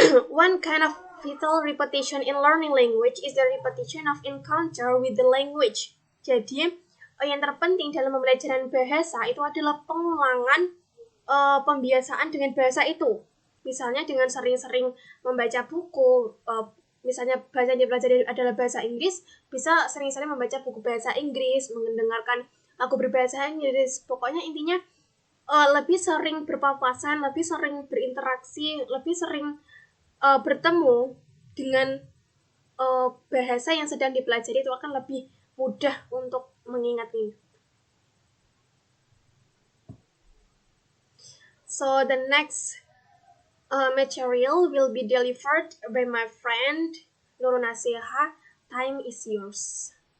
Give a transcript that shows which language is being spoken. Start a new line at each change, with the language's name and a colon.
English: One kind of vital repetition in learning language is the repetition of encounter with the language.
Indonesian: Jadi yang terpenting dalam pembelajaran bahasa itu adalah pengulangan pembiasaan dengan bahasa itu. Misalnya dengan sering-sering membaca buku, misalnya bahasa yang dipelajari adalah bahasa Inggris, bisa sering-sering membaca buku bahasa Inggris, mendengarkan lagu berbahasa Inggris. Pokoknya intinya lebih sering berpapasan, lebih sering berinteraksi, lebih sering bertemu dengan bahasa yang sedang dipelajari, itu akan lebih mudah untuk mengingatnya.
English: So the next material will be delivered by my friend Nurul Nasiha. Time is yours.